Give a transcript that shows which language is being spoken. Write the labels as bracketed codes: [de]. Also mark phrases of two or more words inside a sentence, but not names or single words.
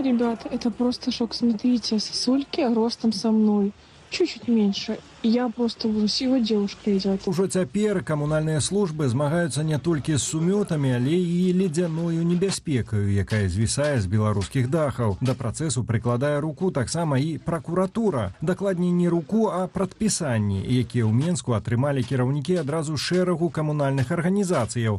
[ru] Ребята, это просто шок. Смотрите, сосульки ростом со мной. Чуть-чуть меньше. И я просто в ужасе. Его девушка идет. [be] Ужо цяпер камунальныя службы змагаюцца не толькі з сумётамі, але і ледзяною небяспекаю, якая звісае з беларускіх дахаў. Да працэсу прыкладае руку таксама і пракуратура. Дакладней не руку, а прадпісанні, якія ў Менску атрымалі кіраўнікі адразу шэрагу камунальных арганізацыяў.